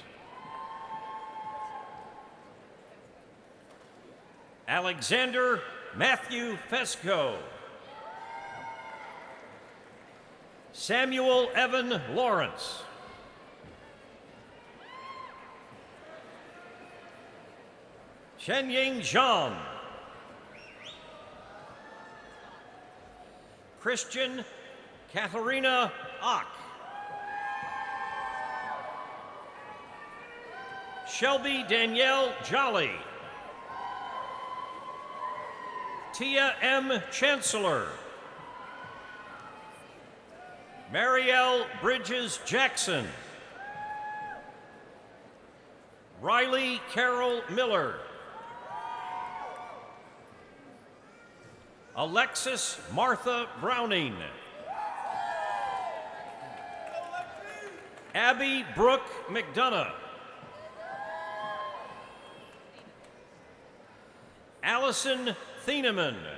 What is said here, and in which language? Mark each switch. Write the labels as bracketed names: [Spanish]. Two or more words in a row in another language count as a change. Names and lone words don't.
[English] Alexander Matthew Fesco, Samuel Evan Lawrence, Shenying Zhang, Christian Katharina Ock, Shelby Danielle Jolly, Tia M. Chancellor, Marielle Bridges Jackson, Riley Carol Miller, Alexis Martha Browning, Abby Brooke McDonough, Allison Thieneman.